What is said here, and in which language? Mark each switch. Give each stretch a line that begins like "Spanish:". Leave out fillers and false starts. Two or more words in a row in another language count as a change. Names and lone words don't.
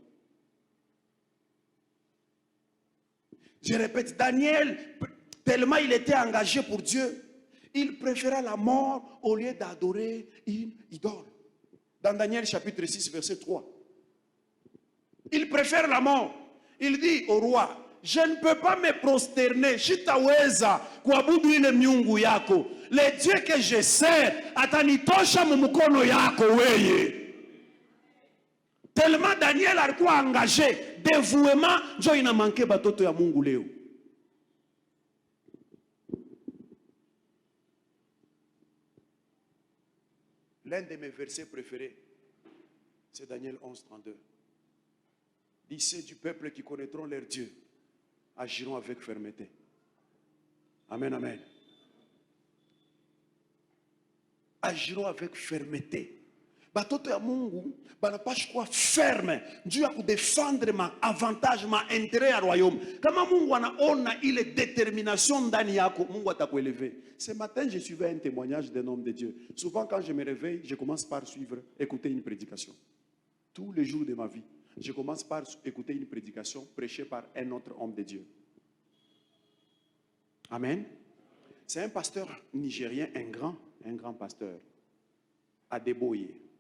French: Je répète, Daniel, tellement il était engagé pour Dieu, il préféra la mort au lieu d'adorer une idole. Dans Daniel chapitre 6, verset 3. Il préfère la mort. Il dit au roi, je ne peux pas me prosterner. Le Dieu que je sers,
Swahili: atanitosha mumukono yako weye.
French: Tellement Daniel a quoi engagé, dévouement,
Swahili: jo ina manqué batoto ya Mungu leo.
French: L'un de mes versets préférés, c'est Daniel 11, 32. Dit, ceux du peuple qui connaîtront leur Dieu agiront avec fermeté. Amen, amen. Agiront avec fermeté.
Swahili: Batoto ya Mungu, banapash quoi ferme.
French: Dieu a pour défendre ma avantage, ma intérêt à royaume.
Swahili: Kama Mungu anaona ile détermination ndani yako, Mungu atakuelever.
French: Ce matin, je suivais un témoignage d'un homme de Dieu. Souvent, quand je me réveille, je commence par écouter une prédication. Tous les jours de ma vie, je commence par écouter une prédication prêchée par un autre homme de Dieu. Amen. C'est un pasteur nigérien, un grand pasteur, Adeboye.